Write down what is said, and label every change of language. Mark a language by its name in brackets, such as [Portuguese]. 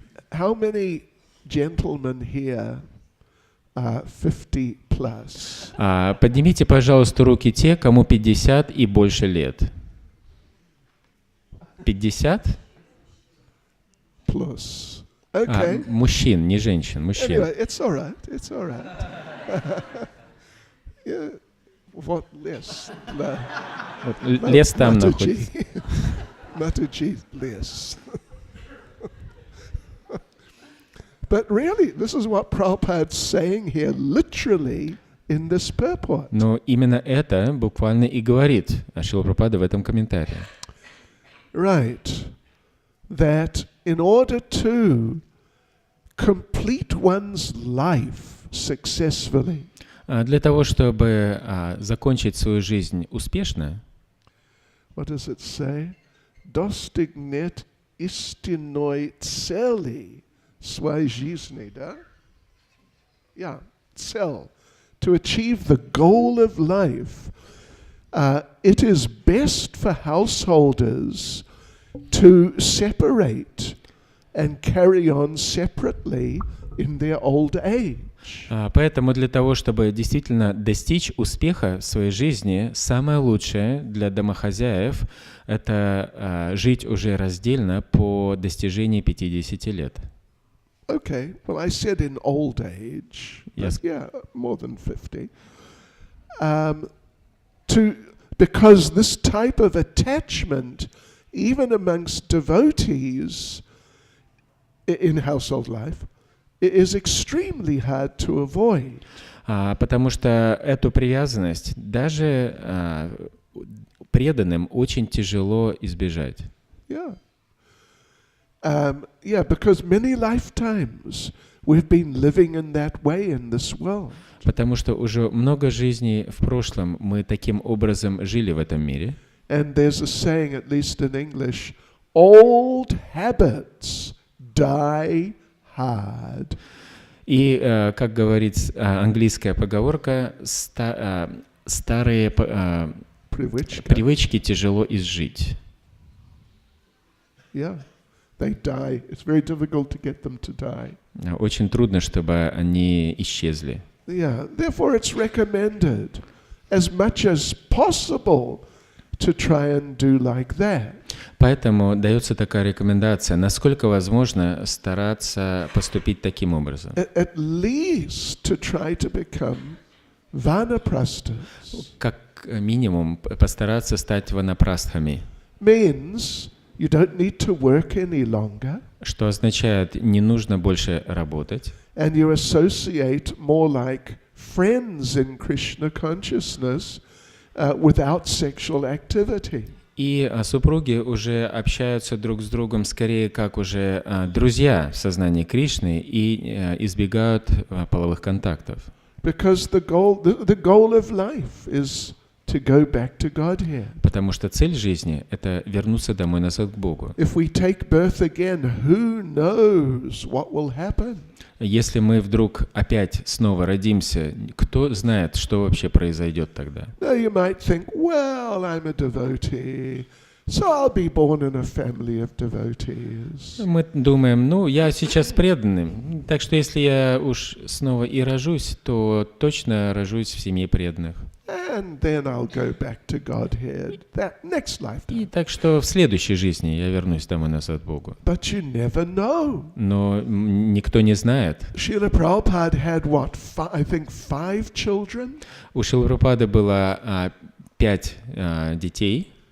[English] How many gentlemen here are 50 plus? [Russian] Поднимите, пожалуйста, руки те, кому 50 и больше лет. [English] 50? Plus. Okay. [Russian] Мужчин, не женщин, мужчин. [English] Anyway, it's all right. It's all right. [Russian] Yeah. Вот лес? Лес там находится. [English] Mataji less. But really, this is what Prabhupada's saying here, literally, in this purport. [Russian] Но именно это буквально и говорит Шрила Прабхупада в этом комментарии. [English] Right. That in order to complete one's life successfully, [Russian] для того, чтобы закончить свою жизнь успешно, [English] what does it say? [Russian] Достигнет истинной цели своей жизни, да? Yeah, цель. [English] To achieve the goal of life, it is best for householders to separate and carry on separately in their old age. [Russian] Поэтому для того, чтобы действительно достичь успеха в своей жизни, самое лучшее для домохозяев – это жить уже раздельно по достижении 50 лет. [English] Okay, well, I said in old age, yes. Yeah, more than 50. Because this type of attachment, even amongst devotees in household life, it is extremely hard to avoid. [Russian] Потому что эту привязанность даже преданным очень тяжело избежать. [English] Yeah. Yeah, because many lifetimes we've been living in that way in this world. [Russian] Потому что уже много жизней в прошлом мы таким образом жили в этом мире. [English] And there's a saying, at least in English, old habits die hard. [Russian] И, как говорит английская поговорка, старые привычки тяжело изжить. [English] Yeah, they die. It's very difficult to get them to die. [Russian] Очень трудно, чтобы они исчезли. [English] Yeah, therefore it's recommended as much as possible to try and do like that. [Russian] Поэтому дается такая рекомендация, насколько возможно стараться поступить таким образом. [English] At least to try to become vanaprasthas. [Russian] Как минимум постараться стать ванапрастхами. [English] Means you don't need to work any longer. [Russian] Что означает, не нужно больше работать. [English] And you associate more like friends in Krishna consciousness without sexual activity. [Russian] И супруги уже общаются друг с другом скорее как уже друзья в сознании Кришны и избегают половых контактов. [English] Because the goal of life is to go back to Godhead. [Russian] Потому что цель жизни — это вернуться домой назад к Богу. [English] If we take birth again, who knows what will happen? [Russian] Если мы вдруг опять снова родимся, кто знает, что вообще произойдет тогда? [English] Now you might think, well, I'm a devotee, so I'll be born in a family of devotees. [Russian] Мы думаем, я сейчас преданный, так что если я уж снова и рожусь, то точно рожусь в семье преданных. [English] And then I'll go back to Godhead, that next lifetime. [Russian] И так что в следующей жизни я вернусь домой назад к Богу. [English] But you never know. [Russian] Но никто не знает. [English] Шрила Прабхупада had what? I think 5 children. [Russian] У Шрилы Прабхупады было 5 детей.